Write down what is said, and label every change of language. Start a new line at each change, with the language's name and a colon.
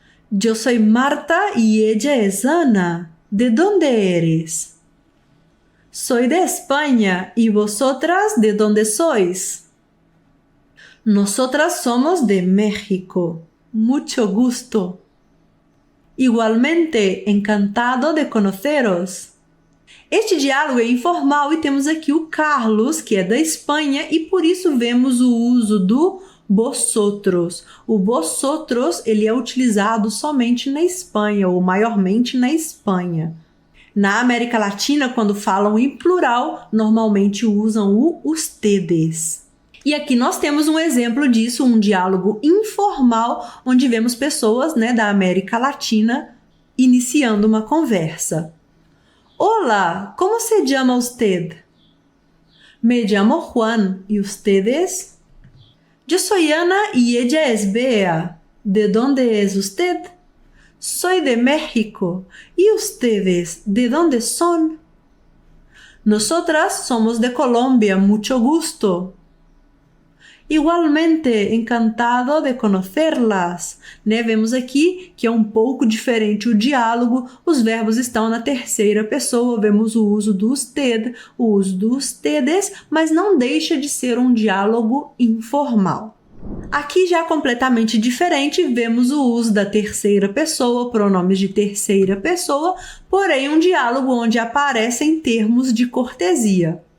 Spanish: Yo soy Marta y ella es Ana. ¿De dónde eres? Soy de España. ¿Y vosotras de dónde sois? Nosotras somos de México. Mucho gusto. Igualmente, encantado de conoceros.
Portuguese: Este diálogo é informal e temos aqui o Carlos, que é da Espanha, e por isso vemos o uso do vosotros. O vosotros, ele é utilizado somente na Espanha, ou maiormente na Espanha. Na América Latina, quando falam em plural, normalmente usam o ustedes. E aqui nós temos um exemplo disso, um diálogo informal, onde vemos pessoas, né, da América Latina iniciando uma conversa.
Spanish: Olá, como se llama usted? Me llamo Juan, ¿y ustedes? Yo soy Ana y ella es Bea. ¿De dónde es usted? Soy de México. ¿Y ustedes de dónde son? Nosotras somos de Colombia. Mucho gusto. Igualmente, encantado de conocerlas.
Portuguese: Né? Vemos aqui que é um pouco diferente o diálogo, os verbos estão na terceira pessoa, vemos o uso do usted, o uso do ustedes, mas não deixa de ser um diálogo informal. Aqui já completamente diferente, vemos o uso da terceira pessoa, pronomes de terceira pessoa, porém um diálogo onde aparecem termos de cortesia.